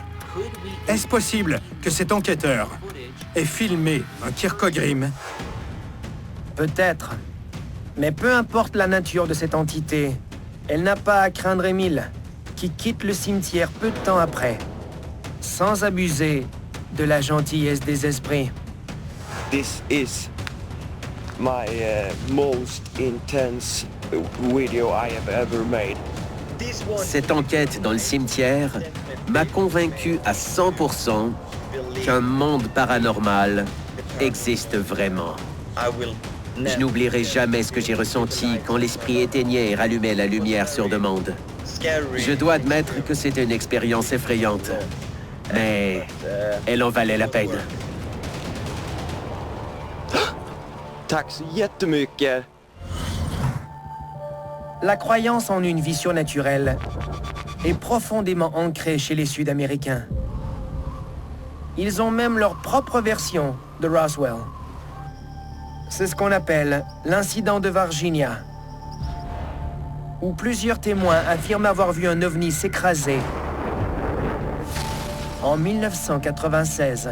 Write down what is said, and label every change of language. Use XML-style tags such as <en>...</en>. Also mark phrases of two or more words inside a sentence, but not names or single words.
<fr>Est-ce possible que cet enquêteur ait filmé un Kirkogrim? Peut-être. Mais peu importe la nature de cette entité, elle n'a pas à craindre Émile, qui quitte le cimetière peu de temps après, sans abuser de la gentillesse des esprits.</fr> <en>This is my most intense video I have ever made.</en> <fr>Cette enquête dans le cimetière m'a convaincu à 100% qu'un monde paranormal existe vraiment. Je n'oublierai jamais ce que j'ai ressenti quand l'esprit éteignait et rallumait la lumière sur demande. Je dois admettre que c'était une expérience effrayante, mais elle en valait la peine.</fr> <sv>Tack så jättemycket.</sv> <fr>La croyance en une vie surnaturelle est profondément ancrée chez les Sud-Américains. Ils ont même leur propre version de Roswell. C'est ce qu'on appelle l'incident de Virginia, où plusieurs témoins affirment avoir vu un ovni s'écraser en 1996.</fr>